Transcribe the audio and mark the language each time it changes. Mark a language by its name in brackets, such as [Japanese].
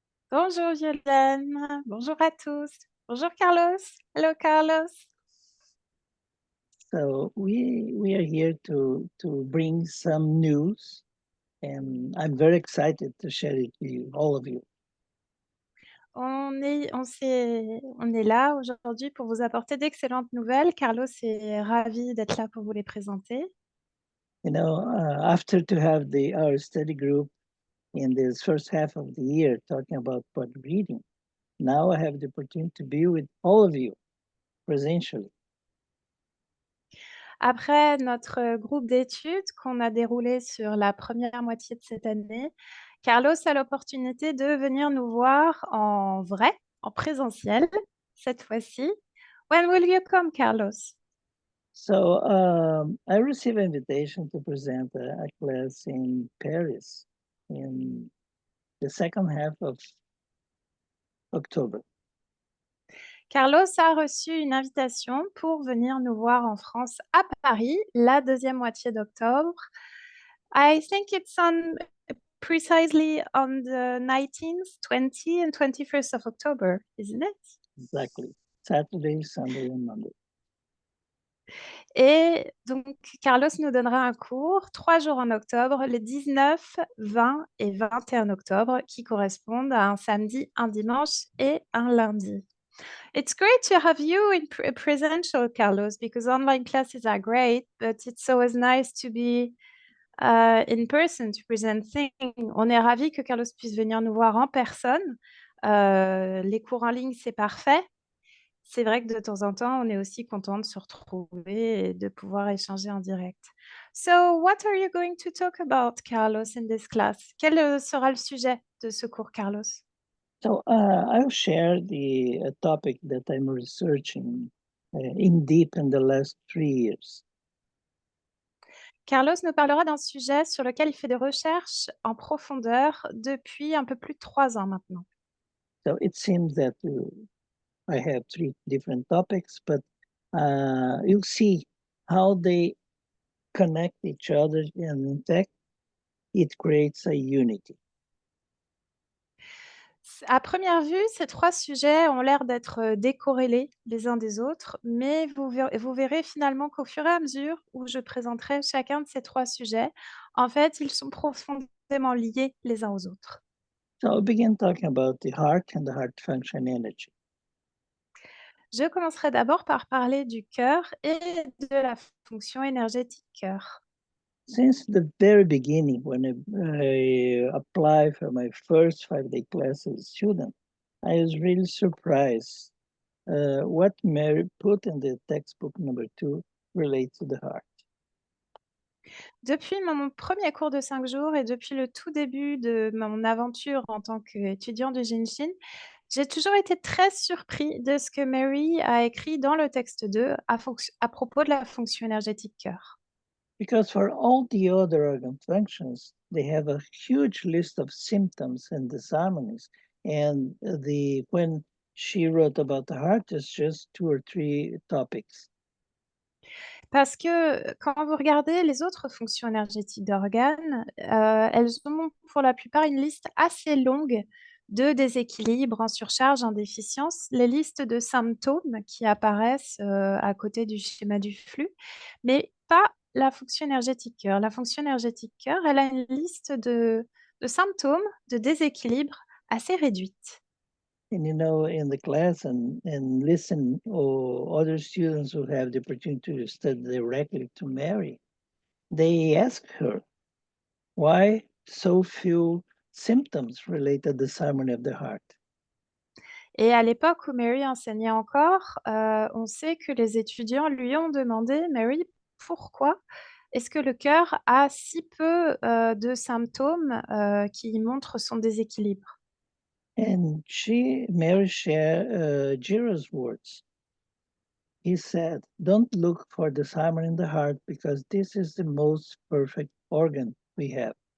[French] Bonjour Violaine, bonjour à tous. Bonjour Carlos. [English] Hello Carlos. So we are here to bring some news, and I'm very excited to share it with you, all of you. [French] On est là aujourd'hui pour vous apporter d'excellentes nouvelles. Carlos est ravi d'être là pour vous les présenter. [English] After to have our study group in this first half of the year talking about pod reading, now I have the opportunity to be with all of you presentially. [French] Après notre groupe d'études qu'on a déroulé sur la première moitié de cette année, Carlos a l'opportunité de venir nous voir en vrai, en présentiel, cette fois-ci. [English] When will you come, Carlos? So I received an invitation to present a class in Paris in the second half of October. [French] Carlos a reçu une invitation pour venir nous voir en France à Paris la deuxième moitié d'octobre. [English] I think it's on precisely on the 19th, 20 and 21st of October, isn't it? Exactly. Saturday, Sunday, and Monday. [French] Et donc, Carlos nous donnera un cours 3 jours en octobre, les 19, 20 et 21 octobre, qui correspondent à un samedi, un dimanche et un lundi. [English] It's great to have you in presential, Carlos, because online classes are great, but it's always nice to be in person to present things. [French] On est ravis que Carlos puisse venir nous voir en personne. Les cours en ligne, c'est parfait. C'est vrai que de temps en temps, on est aussi content de se retrouver et de pouvoir échanger en direct. [English] So, what are you going to talk about, Carlos, in this class? [French] Quel sera le sujet de ce cours, Carlos? [English] So I'll share the topic that I'm researching in deep in the last 3 years. [French] Carlos nous parlera d'un sujet sur lequel il fait des recherches en profondeur depuis un peu plus de 3 ans maintenant. [English] So it seems that I have three different topics, but you'll see how they connect each other, and in fact, it creates a unity. [French] À première vue, ces 3 sujets ont l'air d'être décorrélés les uns des autres, mais vous verrez finalement qu'au fur et à mesure où je présenterai chacun de ces 3 sujets, en fait, ils sont profondément liés les uns aux autres. [English] So I'll begin talking about the heart and the heart function energy. [French] Je commencerai d'abord par parler du cœur et de la fonction énergétique cœur. [English] Since the very beginning, when I applied for my first 5-day class as a student, I was really surprised what Mary put in the textbook number 2 relates to the heart. [French] Depuis mon premier cours de 5 jours et depuis le tout début de mon aventure en tant qu'étudiant de Jinshin, j'ai toujours été très surpris de ce que Mary a écrit dans le texte 2 à propos de la fonction énergétique cœur. [English] Because for all the other organ functions, they have a huge list of symptoms and disharmonies. And when she wrote about the heart, it's just 2 or 3 topics. [French] Parce que quand vous regardez les autres fonctions énergétiques d'organes, elles ont pour la plupart une liste assez longue de déséquilibres, en surcharge, en déficience, les listes de symptômes qui apparaissent à côté du schéma du flux, mais pas la fonction énergétique cœur. La fonction énergétique cœur, elle a une liste de symptômes, de déséquilibres assez réduite. [English] And in the class and listen or other students who have the opportunity to study directly to Mary, they ask her, why so few symptoms related to disharmony of the heart? [French] Et à l'époque où Mary enseignait encore, on sait que les étudiants lui ont demandé, Mary, pourquoi est-ce que le cœur a si peu de symptômes qui montrent son déséquilibre? [English] And Mary shared Jira's words. He said, don't look for disharmony in the heart because this is the most perfect organ we have.